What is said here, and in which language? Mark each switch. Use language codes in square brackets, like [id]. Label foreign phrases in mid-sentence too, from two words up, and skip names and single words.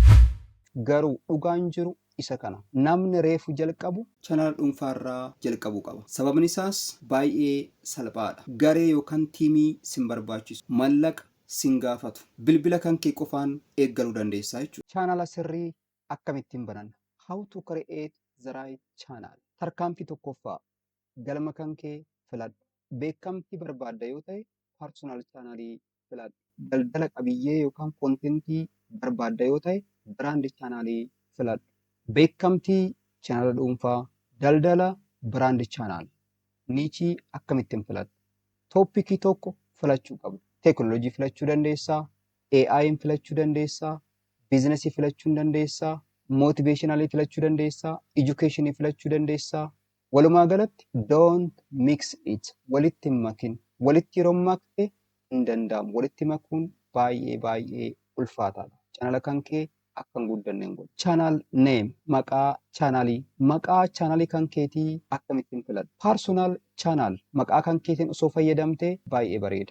[om] Garuu dhugaan jiru isa kana. Namni reefu jalqabu chaanala dhuunfaarraa jalqabuu qaba. Sababni isaas baay'ee salphaadha. Garee yookaan tiimii sin barbaachisu. Mallaqa sin gaafatu. Bilbila kan kee qofaan eeggaluu dandeessaa jechuudha. Chaanala sirrii akkamittiin bananna? [en] How to create the right channel. [om] Tarkaanfii tokkoffaa galma kan kee filadhu. Beekamtii barbaadda yoo ta'e [en] personal channelii [om] filadhu. Daldala qabiyyee yookaan kontentii barbaadda yoo ta'e [en] brand channelii [om] filadhu. Beekamtii chaanala dhuunfaa, daldala [en] brand channel. [om] Niichii akkamittiin filadhu? Tooppikii tokko filachuu qabdu. Teknoolojii filachuu dandeessaa, AI'n filachuu dandeessaa, biizinasii filachuu ni dandeessaa, mootiveeshinalii filachuu dandeessaa, edukeeshinii filachuu dandeessaa. Walumaa galatti [en] don't mix it. [om] Walitti hin makin. Walitti yeroo makte hin danda'amu. Walitti makuun baay'ee ulfaataadha. Chaanala kan kee akka hin guddanne hin godhu. [en] Channel name, [om] maqaa chaanalii. Maqaa chaanalii kan keetii akkamittiin filadhu? [en] Personal channel, [om] maqaa kan keetiin osoo fayyadamtee baay'ee bareeda.